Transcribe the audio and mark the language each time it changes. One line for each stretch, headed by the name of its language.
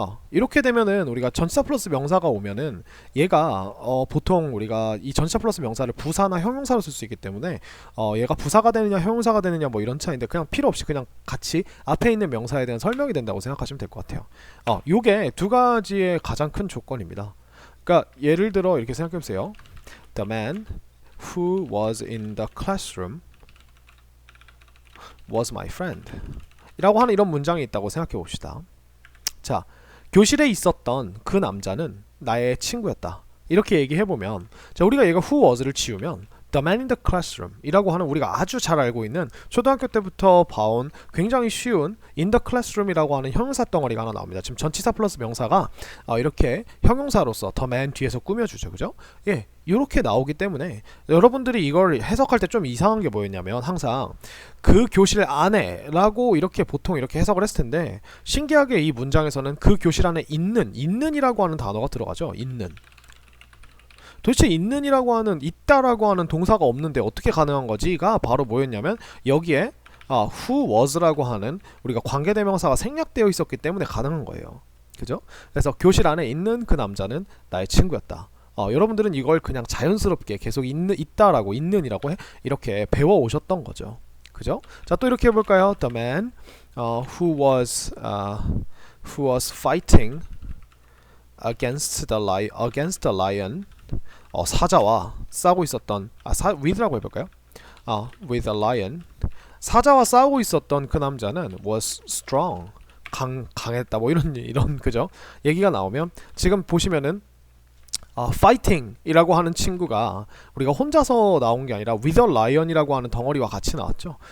Korean: 이렇게 되면은 우리가 전치사 플러스 명사가 오면은 얘가 보통 우리가 이 전치사 플러스 명사를 부사나 형용사로 쓸 수 있기 때문에 얘가 부사가 되느냐 형용사가 되느냐 뭐 이런 차이인데 그냥 필요 없이 그냥 같이 앞에 있는 명사에 대한 설명이 된다고 생각하시면 될 것 같아요. 요게 두 가지의 가장 큰 조건입니다. 그러니까 예를 들어 이렇게 생각해 보세요.
English: The man who was in the classroom was my friend
Korean: 이라고 하는 이런 문장이 있다고 생각해 봅시다. 자, 교실에 있었던 그 남자는 나의 친구였다. 이렇게 얘기해보면 자, 우리가 얘가
English: who was
Korean: 를 지우면
English: the man in the classroom
Korean: 이라고 하는 우리가 아주 잘 알고 있는 초등학교 때부터 봐온 굉장히 쉬운
English: in the classroom
Korean: 이라고 하는 형용사 덩어리가 하나 나옵니다. 지금 전치사 플러스 명사가 이렇게 형용사로서
English: the man
Korean: 뒤에서 꾸며주죠. 그죠? 예, 이렇게 나오기 때문에 여러분들이 이걸 해석할 때 좀 이상한 게 뭐였냐면 항상 그 교실 안에 라고 이렇게 보통 이렇게 해석을 했을 텐데 신기하게 이 문장에서는 그 교실 안에 있는이라고 하는 단어가 들어가죠. 있는. 도대체 있는이라고 하는 있다라고 하는 동사가 없는데 어떻게 가능한 거지가 바로 뭐였냐면 여기에
English: who was
Korean: 라고 하는 우리가 관계대명사가 생략되어 있었기 때문에 가능한 거예요. 그죠? 그래서 교실 안에 있는 그 남자는 나의 친구였다 여러분들은 이걸 그냥 자연스럽게 계속 있다라고 있는이라고 이렇게 배워 오셨던 거죠. 그죠? 자, 또 이렇게 해볼까요?
English: The man who was fighting against the lion.
Korean: 사자와 싸우고 있었던 with라고 해볼까요?
English: with a lion.
Korean: 사자와 싸우고 있었던 그 남자는
English: was strong.
Korean: 강했다. 뭐 이런 그죠? 얘기가 나오면 지금 보시면은 fighting이라고 하는 친구가 우리가 혼자서 나온 게 아니라
English: with a lion
Korean: 이라고 하는 덩어리와 같이 나왔죠.